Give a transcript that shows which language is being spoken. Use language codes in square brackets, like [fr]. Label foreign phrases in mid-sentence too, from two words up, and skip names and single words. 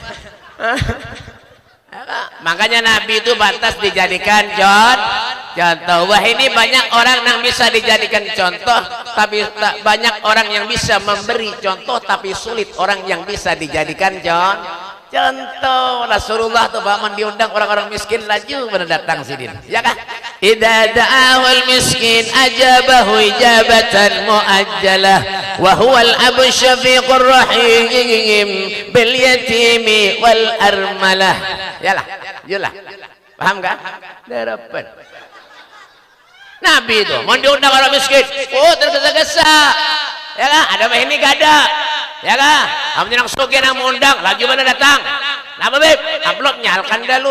[bjn] Makanya Nabi itu batas dijadikan contoh. [id] Wah, ini banyak orang yang bisa dijadikan contoh, tapi banyak orang yang bisa memberi contoh, tapi sulit orang yang bisa dijadikan contoh. [bjn] Rasulullah tuh paman diundang orang-orang miskin laju pada datang sidin. Ya kan? [ar] إذا دعاه المسكين أجابه إجابة معجلة وهو الأب الشفيق الرحيم باليتيم والأرملة. [bjn] Yalah. Paham enggak? Darapan. [id] Nabi itu mau diundang orang miskin, tergesa-gesa. [bjn] Ya kan? Ada mah ini gak ada. Ya kan? Amun nang sugih nang undang, laju pada datang. Napa, Beb? Amplopnya alkan dulu.